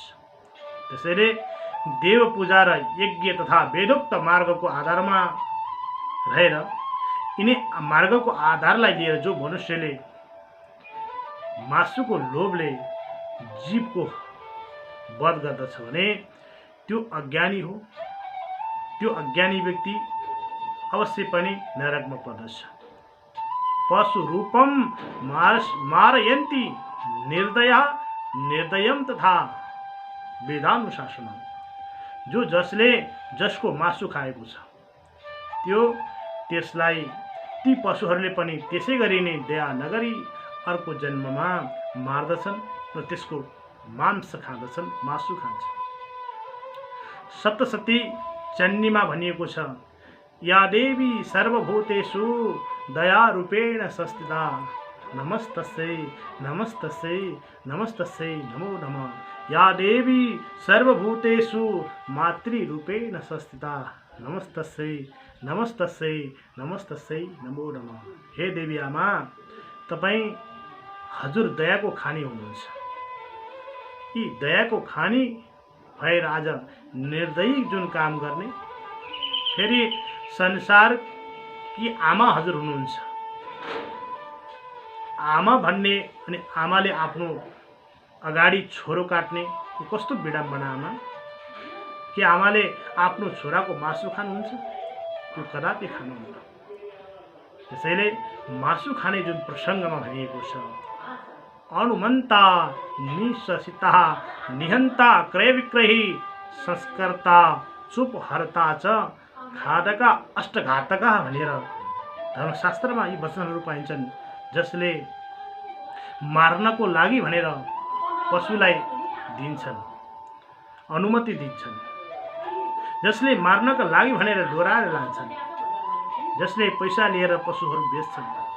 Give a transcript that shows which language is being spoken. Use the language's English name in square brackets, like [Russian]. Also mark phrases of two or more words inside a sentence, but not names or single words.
[Nepali] त्यसैले देव पूजा र यज्ञ तथा वेदोक्त मार्गको आधारमा रहेर यिनी मार्गको आधारलाई लिएर जो मनुष्यले मासुको लोभले जीवको वध गर्दछ भने त्यो अज्ञानी हो। त्यो अज्ञानी व्यक्ति अवश्य पनि नरकमा पर्दछ। [Sanskrit] पशु रूपम मारयन्ति निर्दया निर्दयम तथा वेदानुशासनम। [Nepali] जो जसले जसको मासु खाएको छ त्यसलाई ती पशुहरूले पनि त्यसै गरी नै दया नगरी अर्को जन्ममा मार्दछन् र त्यसको मांस खाँदछन्, मासु खान्छन्। सप्तशती चन्नीमा भनिएको छ, [Sanskrit] या देवी सर्वभूतेषु दया रूपेण संस्थिता नमस्तस्यै नमस्तस्यै नमस्तस्यै नमो नमः। या देवी सर्वभूतेषु मातृरूपेण संस्थिता नमस्तस्यै नमस्तस्यै नमस्तस्यै नमो नमः। [Nepali] हे देवी आमा, तपाईँ हजुर दयाको खानी हुनुहुन्छ। यी दयाको खानी भएर आज निर्दयी जुन काम गर्ने, फेरि संसार कि आमा हजुर हुनुहुन्छ। आमा भन्ने अनि आमाले आफ्नो अगाडि छोरो काट्ने कस्तो विडम्बना आमा। कि आमाले आफ्नो छोराको मासु खानुहुन्छ? त्यो कदापि खानुहुन्न। त्यसैले मासु खाने जुन प्रसङ्गमा भनिएको छ, [Sanskrit] अनुमन्ता निशसिता निहन्ता क्रय विक्रयी संस्कर्ता चुपहर्ता च खादका अष्टघातका [Nepali] भनेर धर्मशास्त्रमा यी वचनहरू पाइन्छन्। जसले मार्नको लागि भनेर पशुलाई दिन्छन्, अनुमति दिन्छन्, जसले मार्नका लागि भनेर डोराएर लान्छन्, जसले पैसा लिएर पशुहरू बेच्छन्,